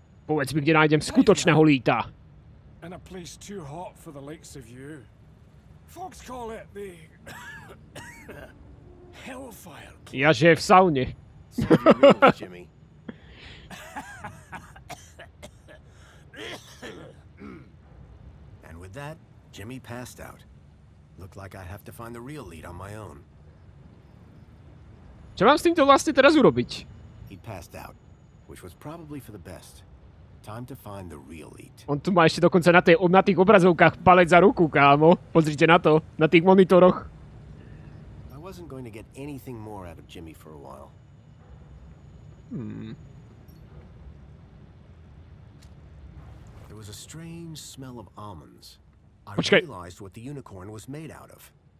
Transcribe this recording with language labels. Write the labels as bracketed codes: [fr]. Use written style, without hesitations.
[sk] Povedz mi, kde nájdem skutočného líta. [en] In a place too hot for the likes of you. Folks call it the Hellfire. [sk] Ja že je v saune. [en] Jimmy. And with that, Jimmy passed out. Looked like I'd have to find the real lead on my own. [sk] Čo mám s týmto vlastne teraz urobiť? [en] He passed out, which was probably for the best. Time to find the real lead. [sk] On tu má ešte dokonca na tých obrazovkách palec za ruku, kámo. Pozrite na to, na tých monitoroch. [en] I wasn't going to get anything more out of Jimmy for a while. There was a strange smell of almonds. I realized what the unicorn was made out of.